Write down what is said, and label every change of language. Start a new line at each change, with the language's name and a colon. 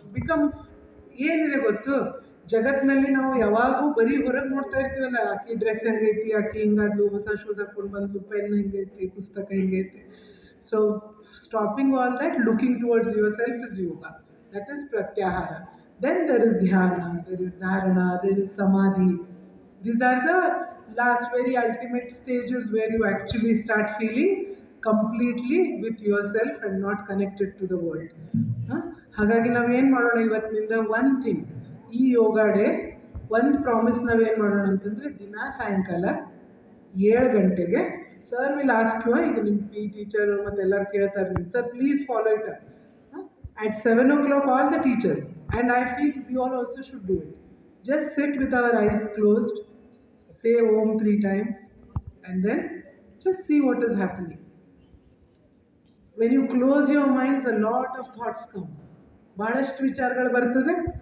Kannada: Become ಏನಿದೆ ಗೊತ್ತು, ಜಗತ್ತಿನಲ್ಲಿ ನಾವು ಯಾವಾಗೂ ಬರೀ ಹೊರಗೆ ನೋಡ್ತಾ ಇರ್ತೀವಲ್ಲ, ಆಕಿ ಡ್ರೆಸ್ ಹೆಂಗೈತಿ, ಆಕಿ ಹಿಂಗಾದ್ಲು, ಹೊಸ ಶೂಸ್ ಹಾಕ್ಕೊಂಡು ಬಂದು, ಪೆನ್ ಹೆಂಗೈತಿ, ಪುಸ್ತಕ ಹೆಂಗೈತಿ.
English: So stopping all that, looking towards yourself is yoga. That is pratyahara. Then there is dhyana, there is dharana, there is samadhi. These are the last very ultimate stages where you actually start feeling completely with yourself and not connected to the world.
Kannada: ಹಾಗಾಗಿ ನಾವೇನು ಮಾಡೋಣ ಇವತ್ತಿನಿಂದ, one thing, ಈ ಯೋಗ day ಒಂದು promise ನಾವೇನು ಮಾಡೋಣ ಅಂತಂದರೆ, ದಿನ ಸಾಯಂಕಾಲ 7 ಗಂಟೆಗೆ
English: sir will ask you,
Kannada: ಈಗ ನಿಮ್ಮ ಪಿ ಟೀಚರು ಮತ್ತು ಎಲ್ಲರೂ ಕೇಳ್ತಾರೆ ನಿಮ್ಮ sir
English: Please follow it up. At 7 o'clock, all the teachers, and I feel we all also should do it. Just sit with our eyes closed, say Om 3 times, and then just see what is happening. When you close your minds, a lot of thoughts come.
Kannada: ಭಾಳಷ್ಟು ವಿಚಾರಗಳು ಬರ್ತದೆ.